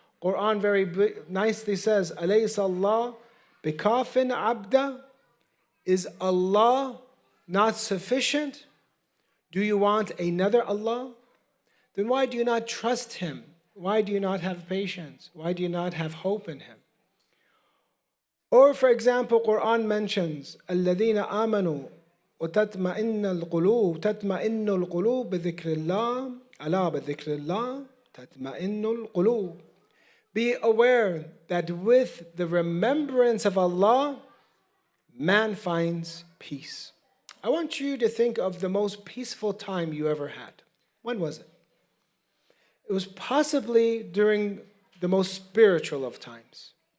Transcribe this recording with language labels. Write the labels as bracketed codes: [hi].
[en] Quran very nicely says, [ar] Alaysa Allah bikafin abda? [en] Is Allah not sufficient? Do you want another Allah? Then why do you not trust Him? Why do you not have patience? Why do you not have hope in Him? Or for example, Quran mentions [ar] الَّذِينَ آمَنُوا وَتَطْمَئِنُّ الْقُلُوبُ بِذِكْرِ اللَّهِ أَلَا بِذِكْرِ اللَّهِ تَطْمَئِنُّ الْقُلُوبُ. [en] Be aware that with the remembrance of Allah, man finds peace. I want you to think of the most peaceful time you ever had. When was it? It was possibly during the most spiritual of times.